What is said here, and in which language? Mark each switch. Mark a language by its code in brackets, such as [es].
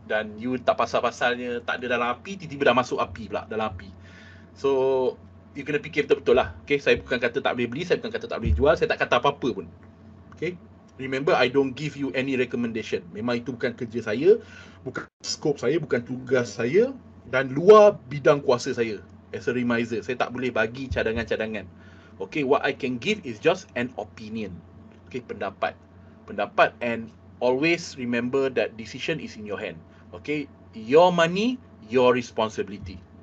[ms] Dan you tak pasal-pasalnya tak ada dalam api, tiba-tiba dah masuk api pula dalam api. So you kena fikir betul-betul lah. Okay, saya bukan kata tak boleh beli, saya bukan kata tak boleh jual, saya tak kata apa-apa pun. [en] Okay, remember, I don't give you any recommendation. [ms] Memang itu bukan kerja saya, bukan scope saya, bukan tugas saya, dan luar bidang kuasa saya. [en] As a reminder, [ms] saya tak boleh bagi cadangan-cadangan. [en] Okay, what I can give is just an opinion. Okay, pendapat. And always remember that decision is in your hand. Okay, your money, your responsibility.